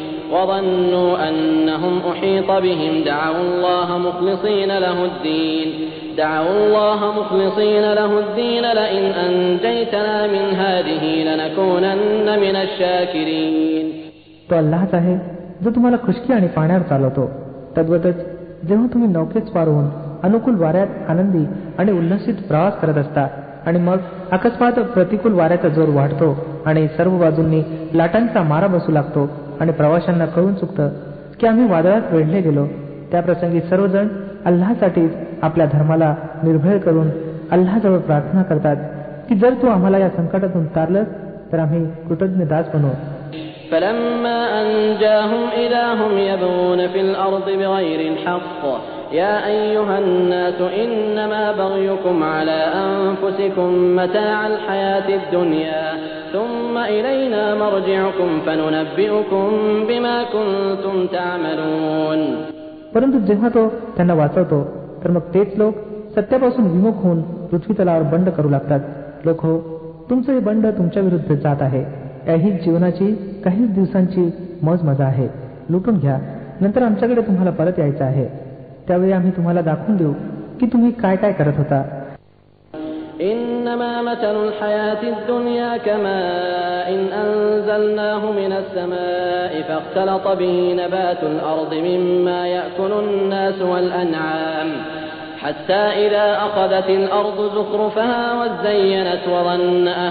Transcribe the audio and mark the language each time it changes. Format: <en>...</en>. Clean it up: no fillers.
<ar>وظنوا أنهم أحيط بهم دعوا الله مخلصين له الدين لئن أنجيتنا من هذه لنكونن من الشاكرين.</ar> <mr>तो अल्लाहच आहे जो तुम्हाला खुशकी आणि पाण्यावर चालवतो. तद्वतच जेव्हा तुम्ही नौकेत स्वार होऊन अनुकूल वाऱ्यात आनंदी आणि उल्लसित प्रवास करत असता आणि मग अकस्मात प्रतिकूल वाऱ्याचा जोर वाढतो आणि सर्व बाजूंनी लाटांचा मारा बसू लागतो आणि प्रवाशांना कळून चुकतं की आम्ही वादळात वेढले गेलो, त्याप्रसंगी सर्वजण अल्लाहसाठीच आपल्या धर्माला निर्भय करून अल्लाहजवळ प्रार्थना करतात की जर तू आम्हाला या संकटातून तारलंस तर आम्ही कृतज्ञ दास बनू.</mr> <ar>فلما أنجاهم إذا هم يبغون في الأرض بغير الحق يا أيها الناس إنما بغيكم على أنفسكم متاع الحياة الدنيا ثم إلينا مرجعكم فننبئكم بما كنتم تعملون.</ar> <mr>परंतु जेव्हा तो त्यांना वाचवतो तर मग तेच लोक सत्यापासून विमुख होऊन पृथ्वी तलावर बंड करू लागतात. लोक हो, तुमचं हे बंड तुमच्या विरुद्ध जात आहे. याहीच जीवनाची काहीच दिवसांची मौज मजा आहे. लुटून घ्या, नंतर आमच्याकडे तुम्हाला परत यायचं आहे. त्यावेळी आम्ही तुम्हाला दाखवून देऊ की तुम्ही काय काय करत होता.</mr> <ar>إنما مثل الحياة الدنيا كماء أنزلناه من السماء فاختلط به نبات الأرض مما يأكل الناس والأنعام حتى إذا أخذت الأرض زخرفها وزينت وظن</ar>